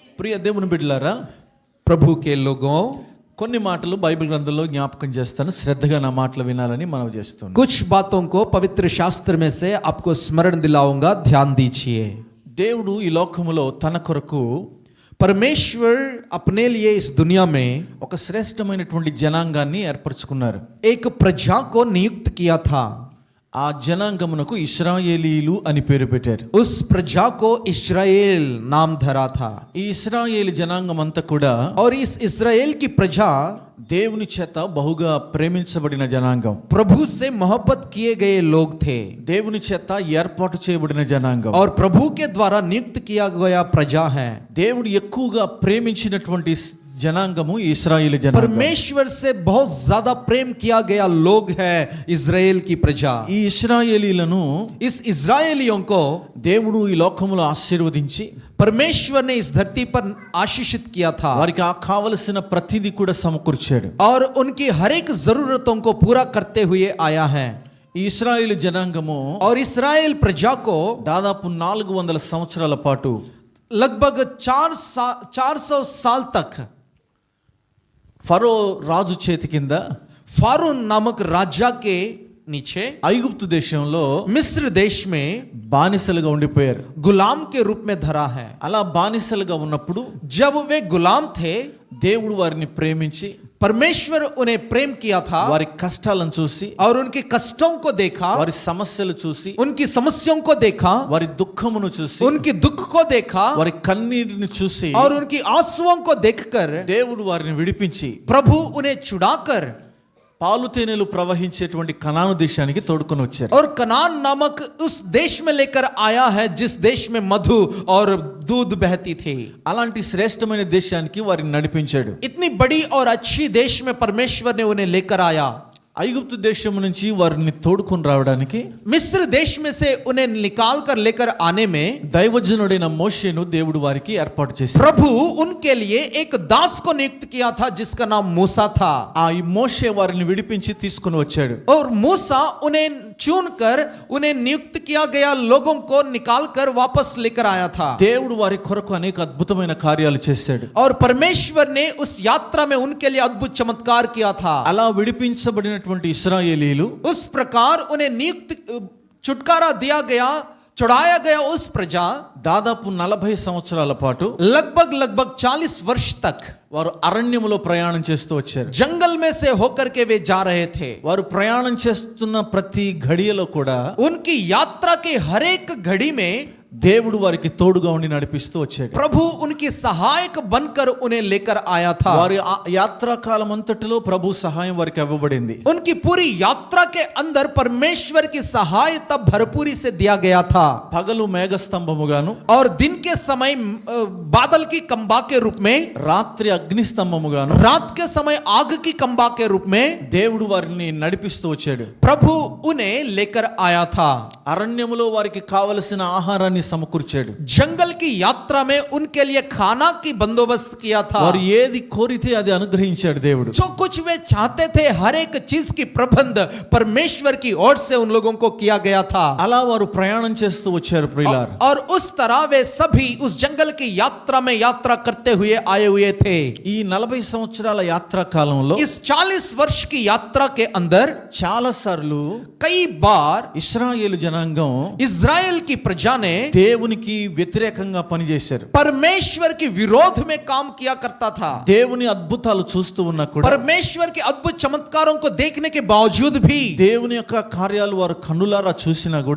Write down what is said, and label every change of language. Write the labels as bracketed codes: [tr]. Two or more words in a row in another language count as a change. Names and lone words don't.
[te] ప్రియ దేవుని బిడ్డలారా, [hi] प्रभु के लोगों, [te] కొన్ని మాటలు బైబిల్ గ్రంథంలో జ్ఞాపకం చేస్తాను. శ్రద్ధగా నా మాటలు వినాలని మనవి చేస్తున్నాను. [hi] कुछ बातों को पवित्र शास्त्र में से आपको स्मरण दिलाऊंगा, ध्यान दीजिए। [te] దేవుడు ఈ లోకములో తన కొరకు [hi] परमेश्वर अपने लिए इस दुनिया में [te] ఒక శ్రేష్టమైనటువంటి జనాంగాన్ని ఏర్పరచుకున్నారు. [hi] एक प्रजा को नियुक्त किया था। [te] ఆ జనాంగమునకు ఇశ్రాయేలీలు అని పేరు పెట్టారు. [hi] उस प्रजा को इस्राएल नाम धरा था। [te] ఈ ఇశ్రాయేలు జనాంగం అంతా కూడా [hi] और इस इस्राएल की प्रजा [te] దేవుని చేత బహుగా ప్రేమించబడిన జనాంగం, [hi] प्रभु से मोहब्बत किए गए लोग थे [te] దేవుని చేత ఏర్పాటు చేయబడిన జనాంగం, [hi] और प्रभु के द्वारा नियुक्त किया गया प्रजा है। [te] దేవుడు ఎక్కువగా ప్రేమించినటువంటి జనాంగము ఇశ్రాయేలు జనాంగం. [hi] परमेश्वर से बहुत ज्यादा प्रेम किया गया लोग है इस्राएल की प्रजा। [te] ఈ ఇశ్రాయేలీలను [hi] इस इस्राएलियों को [te] దేవుడు ఈ లోకములో ఆశీర్వదించి [hi] परमेश्वर ने इस धरती पर आशीषित किया था [te] వారికి ఆ కావలసిన ప్రతిదీ కూడా సమకూర్చాడు. [hi] और उनकी हर एक जरूरतों को पूरा करते हुए आया है। [te] ఈ ఇశ్రాయేలు జనాంగము [hi] और इस्राएल प्रजा को [te] దాదాపు 400 సంవత్సరాల పాటు [hi] लगभग 400 साल तक [te] ఫరో రాజు చేతి కింద [hi] फारून नामक राजा के नीचे [te] ఐగుప్తు దేశంలో [hi] मिस्र देश में [te] బానిసలుగా ఉండిపోయారు. [hi] गुलाम के रूप में धरा है। [te] అలా బానిసలుగా ఉన్నప్పుడు [hi] जब वे गुलाम थे, [te] దేవుడు వారిని ప్రేమించి [hi] परमेश्वर उन्हें प्रेम किया था [te] వారి కష్టాలను చూసి, [hi] और उनके कष्टों को देखा, [te] వారి సమస్యలు చూసి, [hi] उनकी समस्याओं को देखा, [te] వారి దుఃఖమును చూసి, [hi] उनकी दुख को देखा, [te] వారి కన్నీటిని చూసి [hi] और उनकी आंसुओं को देखकर [te] దేవుడు వారిని విడిపించి [hi] प्रभु उन्हें छुड़ाकर [te] పాలు తేనెలు ప్రవహించేటువంటి కనాను దేశానికి తోడుకొని వచ్చారు. [hi] और कनान नामक उस देश में लेकर आया है जिस देश में मधु और दूध बहती थी। [te] అలాంటి శ్రేష్టమైన దేశానికి వారిని నడిపించాడు. [hi] इतनी बड़ी और अच्छी देश में परमेश्वर ने उन्हें लेकर आया। [te] ఐగుప్తు దేశం నుంచి వారిని తోడుకొని రావడానికి [hi] मिस्र देश में से उन्हें निकाल कर लेकर आने में [te] దైవజనుడైన మోషేను దేవుడు వారికి ఏర్పాటు చేశాడు. [hi] प्रभु उनके लिए एक दास को नियुक्त किया था जिसका नाम मूसा था। [te] ఆ ఈ మోషే వారిని విడిపించి తీసుకొని వచ్చాడు. [hi] और मूसा उन्हें चुनकर उन्हें नियुक्त किया गया लोगों को निकाल कर वापस लेकर आया था। [te] దేవుడు వారి కొరకు అనేక అద్భుతమైన కార్యాలు చేశాడు. [hi] और परमेश्वर ने उस यात्रा में उनके लिए अद्भुत चमत्कार किया था। [te] అలా విడిపించబడినటువంటి ఇశ్రాయేలీలు [hi] उस प्रकार उन्हें नियुक्त छुटकारा दिया गया, छुड़ाया गया उस प्रजा [te] దాదాపు 40 సంవత్సరాల పాటు [hi] लगभग 40 वर्ष तक [te] వారు అరణ్యములో ప్రయాణం చేస్తూ వచ్చారు. [hi] जंगल में से होकर के वे जा रहे थे। [te] వారు ప్రయాణం చేస్తున్న ప్రతి ఘడియలో కూడా [hi] उनकी यात्रा के हर एक घड़ी में [te] దేవుడు వారికి తోడుగా ఉండి నడిపిస్తూ వచ్చాడు. [hi] प्रभु उनकी सहायक बनकर उन्हें लेकर आया था। [te] వారి యాత్రా కాలం అంతటిలో ప్రభు సహాయం వారికి ఇవ్వబడింది. [hi] उनकी पूरी यात्रा के अंदर परमेश्वर की सहायता भरपूरी से दिया गया था। [te] పగలు మేఘస్తంభముగాను, [hi] और दिन के समय बादल की कंबा के रूप में, [te] రాత్రి అగ్నిస్తంభముగాను [hi] रात के समय आग की कंबा के रूप में [te] దేవుడు వారిని నడిపిస్తూ వచ్చాడు. [hi] प्रभु उन्हें लेकर आया था। [te] అరణ్యములో వారికి కావలసిన ఆహారాన్ని సమకూర్చాడు. [hi] जंगल की यात्रा में उनके लिए खाना की बंदोबस्त किया था। [te] వారు ఏది కోరితే అది అనుగ్రహించాడు దేవుడు. [hi] जो कुछ वे चाहते थे हर एक चीज की प्रबंध परमेश्वर की ओर से उन लोगों को किया गया था। [te] అలా వారు ప్రయాణం చేస్తూ వచ్చారు ప్రియులారా. [hi] और उस तरह वे सभी उस जंगल की यात्रा में यात्रा करते हुए आए हुए थे। [te] ఈ 40 సంవత్సరాల యాత్రా కాలంలో [hi] इस 40 वर्ष की यात्रा के अंदर [te] చాలా సార్లు [hi] कई बार [te] ఇశ్రాయేలు జనాంగం [hi] इज़राइल की प्रजा ने [te] దేవునికి వ్యతిరేకంగా పనిచేశారు. [hi] परमेश्वर के विरोध में काम किया करता था। [te] దేవుని అద్భుతాలు చూస్తూ ఉన్నా కూడా, [hi] परमेश्वर के अद्भुत चमत्कारों को देखने के बावजूद भी, [te] దేవుని యొక్క కార్యాలు వారు కన్నులారా చూసినా కూడా,